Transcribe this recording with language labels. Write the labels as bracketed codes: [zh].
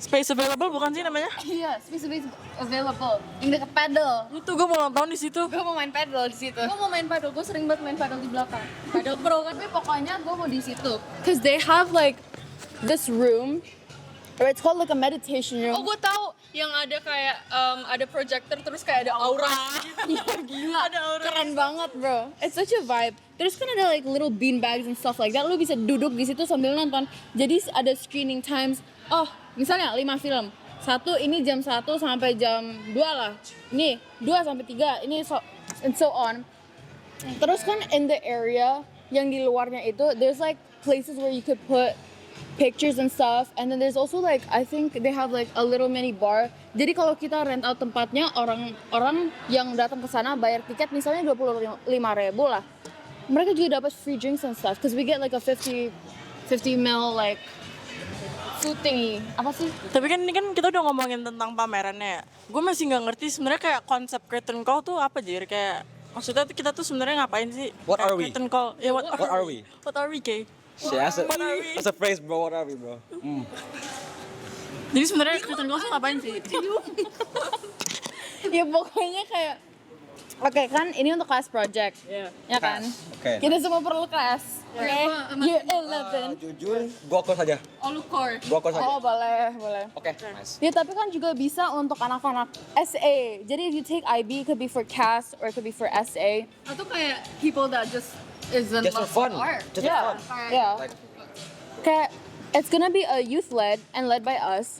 [en] Space available [id] bukan sih namanya? Iya, [en] space available. [id] Yang dekat paddle. Itu gue mau nonton di situ. Gue mau main paddle di situ. Gue mau main paddle, gue sering banget main paddle di belakang. Paddle pro kan. Tapi pokoknya gue mau di situ. [en] Cause they have like this room, or it's called like a meditation room. [id] Oh gue tahu yang ada kayak ada projector terus kayak ada aura. Iya gila, Ada aura. keren banget bro. [en] It's such a vibe. [id] Terus kan ada [en] like little bean bags and stuff like that. [id] Lu bisa duduk di situ sambil nonton. Jadi ada screening times. Oh, misalnya 5 film. Satu ini jam 1 sampai jam 2 lah. Ini 2 sampai 3. Ini [en] and so on. [id] Terus kan [en] in the area [id] yang di luarnya itu, [en] there's like places where you could put pictures and stuff, and then there's also like I think they have like a little mini bar. [id] Jadi kalau kita rent out tempatnya, orang yang datang ke sana bayar tiket misalnya 25.000 lah. Mereka juga dapat [en] free drinks and stuff, cause we get like a 50 ml like food thingy. [id] Apa sih? Tapi kan ini kan kita udah ngomongin tentang pamerannya ya. Gue masih nggak ngerti sebenarnya kayak konsep curtain call tuh apa Jir, kayak maksudnya tuh kita tuh sebenarnya ngapain sih? [en] What [id] Kayak [en] are we? Curtain call. Ya what are we? What are we, Kay? Shit, What are we? that's a phrase, bro. What are we, bro? [id] Jadi sebenarnya curtain call tuh ngapain sih? Ya pokoknya kayak oke kan ini untuk class project, ya kan? Oke. Kita semua perlu kelas, oke? Year 11. Jujur, gua kos aja. Oh lu core. Gua kos aja. Oh boleh. Oke, nice. Ya tapi kan juga bisa untuk anak-anak SA. [en] Jadi if you take IB, it could be for CAS or it could be for SA. [id] Atau kayak [en] people that just isn't Just for fun. Just for fun. Yeah. Like, [id] Kayak [en] it's gonna be a youth led and led by us.